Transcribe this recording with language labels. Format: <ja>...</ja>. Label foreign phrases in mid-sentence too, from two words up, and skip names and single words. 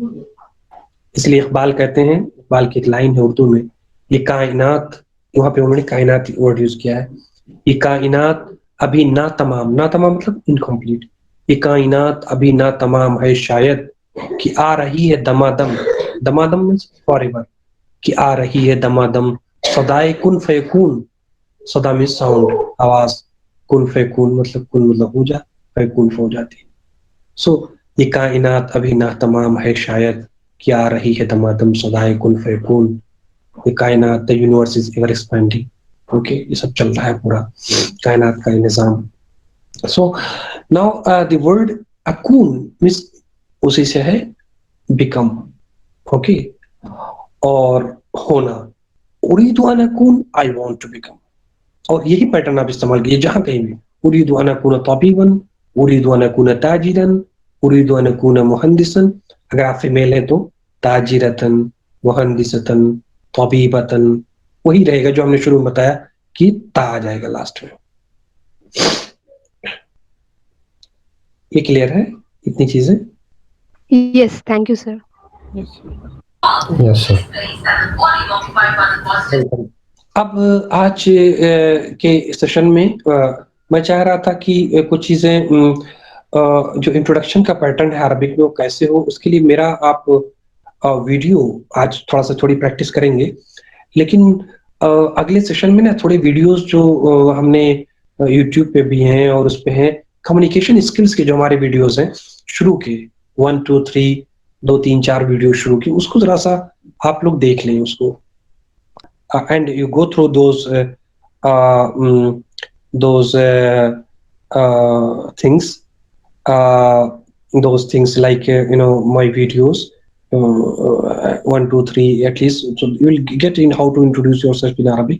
<hi>तो इसलिए इकबाल कहते हैं इकबाल की एक लाइन है उर्दू में, ये कायनात, वहां पे उन्होंने कायनात</hi> <en>word use</en> <hi>किया है, ये कायनात अभी ना तमाम, ना तमाम मतलब इनकम्प्लीट, ये कायनात अभी ना तमाम है शायद कि आ रही है दमादम, दमादम</hi> <en>means forever,</en> <hi>कि आ रही है दमादम सदाए</hi> <ar>كن فيكون,</ar> <hi>सदा</hi> <en>means sound,</en> <hi>आवाज,</hi> <ar>كن فيكون</ar> <hi>मतलब कुन मतलब हो जा, फयकून हो जाती। सो ये कायनात अभी ना तमाम है शायद कि आ रही है दमादम सदाए</hi> <ar>كن فيكون,</ar> <hi>ये कायनात,</hi> <en>the universe is ever expanding.</en> <hi>ओके, ये सब चल रहा है पूरा कायनात का निजाम।</hi> <en>so now the word akun means</en> <hi>उसी से है</hi> <en>become, okay,</en> <hi>और होना,</hi> <ar>أريد أن أكون,</ar> <en>I want to become,</en> <hi>और यही पैटर्न आप इस्तेमाल कीजिए जहां कहीं भी,</hi> <ar>أريد أن أكون طبيبا، أريد أن أكون تاجرا، أريد أن أكون مهندسا,</ar> <hi>अगर आप फीमेल हैं तो</hi> <ar>تاجرة، مهندسة، طبيبة,</ar> <hi>वही रहेगा जो हमने शुरू में बताया कि ता आ जाएगा लास्ट में। ये क्लियर है इतनी चीजें?</hi> <en>Yes, thank you, sir. yes sir.</en> <hi>अब आज के सेशन में मैं चाह रहा था कि कुछ चीजें जो इंट्रोडक्शन का पैटर्न है अरबिक में वो कैसे हो, उसके लिए मेरा आप वीडियो आज थोड़ा सा थोड़ी प्रैक्टिस करेंगे, लेकिन अगले सेशन में ना थोड़े वीडियोस जो हमने यूट्यूब पे भी हैं और उस पे हैं,</hi> <en>communication skills</en> <hi>के जो हमारे वीडियोस हैं शुरू के 1 2 3 2 3 4 वीडियो शुरू की, उसको जरा सा आप लोग देख लें उसको,</hi> <en>and you go through those things like my videos 1 2 3 at least, so you will get in how to introduce yourself in Arabic.</en>